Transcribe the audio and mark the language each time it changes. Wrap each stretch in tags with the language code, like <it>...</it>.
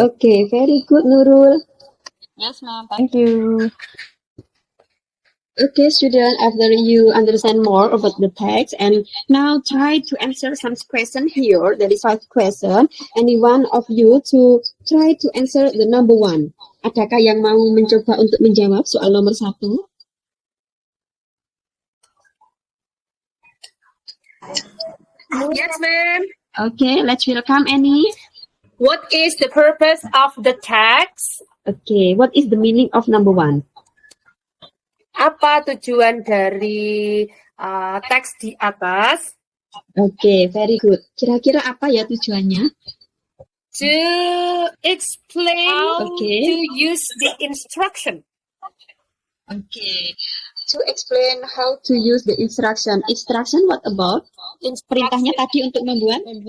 <en>Okay, very good, Nurul. Yes, ma'am. Thank you. Okay, student, after you understand more about the text, and now try to answer some question here. There is 5 question. Any one of you to try to answer the number 1.</en> <id>Adakah yang mau mencoba untuk menjawab soal nomor 1?</id> <en>Yes, ma'am. Okay, let's welcome Annie. What is the purpose of the text? Okay, what is the meaning of number 1?</en> <id>Apa tujuan dari teks di atas?</id> <en>Okay, very good.</en> <id>Kira-kira apa ya tujuannya?</id> <en>To explain Okay. to use the instruction. Okay, to explain how to use the instruction. Instruction what about?</en> <id>Perintahnya tadi untuk membuat</id>